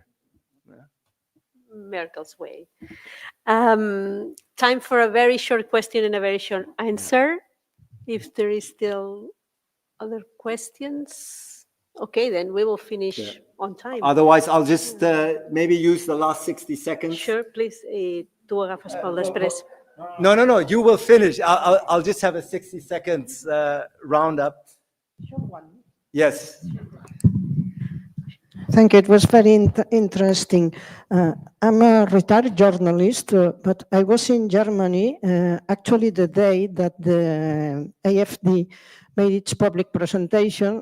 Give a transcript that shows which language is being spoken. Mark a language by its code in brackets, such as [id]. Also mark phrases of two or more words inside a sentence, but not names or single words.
[en] Merkel's way. Time for a very short question and a very short answer. If there is still other questions, okay, then we will finish on time. Otherwise, I'll just maybe use the last 60 seconds. Sure, please. [ca] Tu agafes pel després. [en] No, you will finish. I'll just have a 60 seconds roundup. Yes. Thank you. It was very interesting. I'm a retired journalist, but I was in Germany actually the day that the AfD made its public presentation.